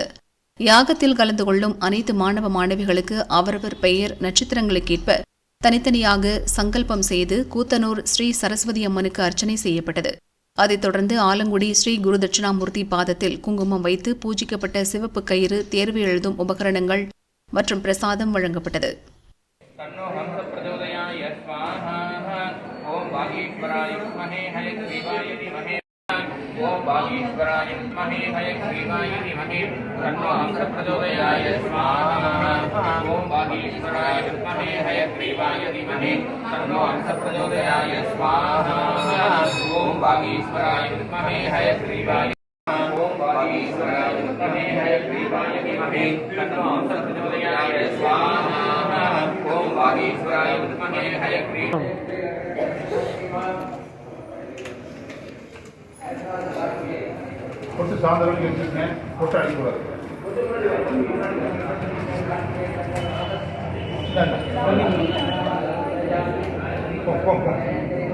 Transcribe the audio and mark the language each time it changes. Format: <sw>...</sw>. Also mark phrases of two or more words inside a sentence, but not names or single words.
<ta>யாகத்தில் கலந்து கொள்ளும் அனைத்து மாணவ மாணவிகளுக்கு அவரவர் பெயர் நட்சத்திரங்களுக்கேற்ப தனித்தனியாக சங்கல்பம் செய்து கூத்தனூர் ஸ்ரீ சரஸ்வதி அம்மனுக்கு அர்ச்சனை செய்யப்பட்டது. அதைத் தொடர்ந்து ஆலங்குடி ஸ்ரீ குரு தட்சிணாமூர்த்தி பாதத்தில் குங்குமம் வைத்து பூஜிக்கப்பட்ட சிவப்பு கயிறு, தேர்வு எழுதும் உபகரணங்கள் மற்றும் பிரசாதம் வழங்கப்பட்டது.</ta> <sa>ओम बागीश्वराय विद्महे हयग्रीवाय धीमहि तन्नो हंस प्रचोदयाय स्वाहा। ओम बागीश्वराय विद्महे हयग्रीवाय धीमहि तन्नो हंस प्रचोदयाय स्वाहा। ओम बागीश्वराय विद्महे हयग्रीवाय ओम बागीश्वराय विद्महे हयग्रीवाय धीमहि तन्नो हंस प्रचोदयाय स्वाहा। ओम बागीश्वराय विद्महे हयग्रीवाय</sa> <ta>கொட்டு சாயந்தரம் வச்சுருக்கேன், கொட்டு அடிக்கூடாது. போ</ta>